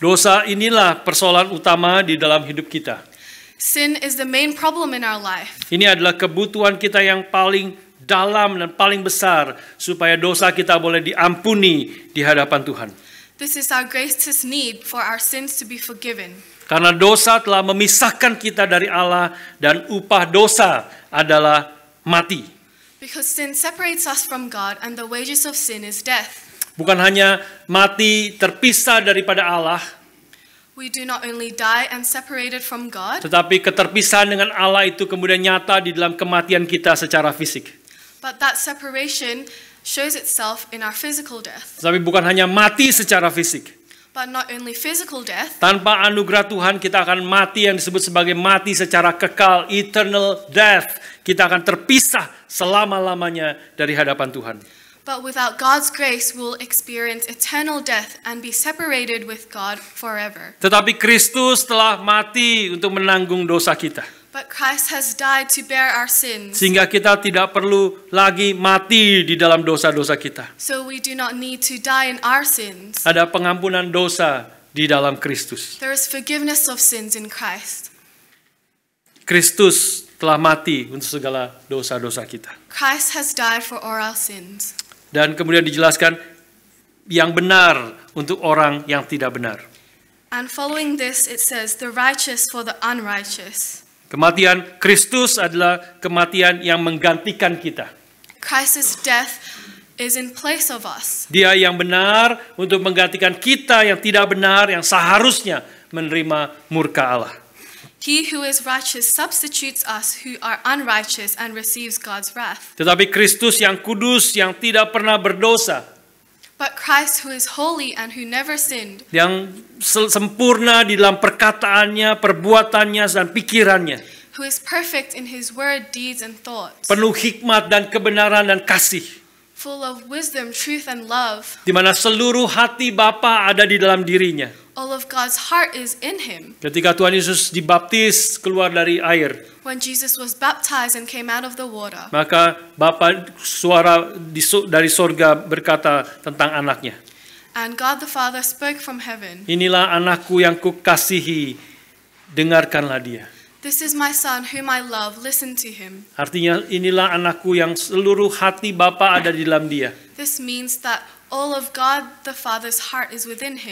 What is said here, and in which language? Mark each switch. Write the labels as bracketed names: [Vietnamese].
[Indonesian] Dosa inilah persoalan utama di dalam hidup kita. [English] Sin is the main problem in our life. [Indonesian] Ini adalah kebutuhan kita yang paling dalam dan paling besar supaya dosa kita boleh diampuni di hadapan Tuhan. [English] This is our greatest need for our sins to be forgiven. [Indonesian] Karena dosa telah memisahkan kita dari Allah dan upah dosa adalah mati. [English] Because sin separates us from God and the wages of sin is death. [Indonesian] Bukan hanya mati terpisah daripada Allah, [English] We do not only die and separated from God, [Indonesian] tetapi keterpisahan dengan Allah itu kemudian nyata di dalam kematian kita secara fisik. [English] but that separation shows itself in our physical death. [Indonesian] Tetapi bukan hanya mati secara fisik. [English] But not only physical death, [Indonesian] Tanpa anugerah Tuhan kita akan mati yang disebut sebagai mati secara kekal, [English] eternal death. [Indonesian] Kita akan terpisah selama-lamanya dari hadapan Tuhan. [English] but without God's grace, we'll experience eternal death and be separated with God forever. [Indonesian] Tetapi Kristus telah mati untuk menanggung dosa kita. [English] But Christ has died to bear our sins, [Indonesian] Sehingga kita tidak perlu lagi mati di dalam dosa-dosa kita. [English] so we do not need to die in our sins. [Indonesian] Ada pengampunan dosa di dalam Kristus. [English] There is forgiveness of sins in Christ. [Indonesian] Kristus telah mati untuk segala dosa-dosa kita. [English] Christ has died for all our sins. [Indonesian] Dan kemudian dijelaskan yang benar untuk orang yang tidak benar. [English] And following this, it says, the righteous for the unrighteous. [Indonesian] Kematian Kristus adalah kematian yang menggantikan kita. [English] Christ's death is in place of us. [Indonesian] Dia yang benar untuk menggantikan kita yang tidak benar, yang seharusnya menerima murka Allah. [English] He who is righteous substitutes us who are unrighteous and receives God's wrath. [Indonesian] Tetapi Kristus yang kudus, yang tidak pernah berdosa, [English] But Christ who is holy and who never sinned, [Indonesian] yang sempurna di dalam perkataannya, perbuatannya, dan pikirannya, [English] who is perfect in his word, deeds, and thoughts, [Indonesian] penuh hikmat dan kebenaran dan kasih, [English] full of wisdom, truth, and love. [Indonesian] di mana seluruh hati Bapa ada di dalam dirinya. [English] All of God's heart is in him. [Indonesian] Ketika Tuhan Yesus dibaptis keluar dari air, [English] When Jesus was baptized and came out of the water, [Indonesian] maka Bapa suara dari sorga berkata tentang anaknya. [English] and God the Father spoke from heaven, [Indonesian] Inilah anakku yang kukasihi, dengarkanlah dia. [English] This is my son whom I love, listen to him. [Indonesian] Artinya inilah anakku yang seluruh hati Bapa ada di dalam dia. [English] This means that all of God the Father's heart is within him.